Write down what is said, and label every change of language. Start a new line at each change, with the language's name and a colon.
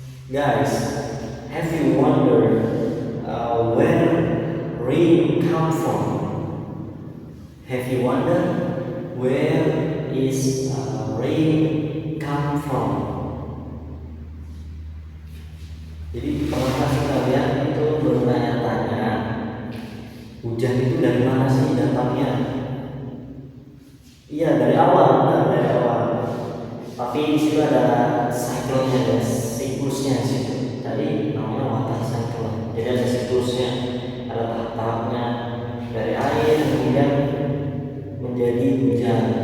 English: Guys, have you wondered where rain come from? Have you wondered where is rain come from?
Indonesian: Jadi pernahkah kalian itu bertanya-tanya hujan itu dari mana sih datangnya? Iya, dari awal, benar, dari awal. Tapi di situ ada cycle-nya, ada siklusnya di situ. Tadi namanya water cycle. Jadi ada siklusnya, ada tahap-tahapnya dari air kemudian menjadi hujan.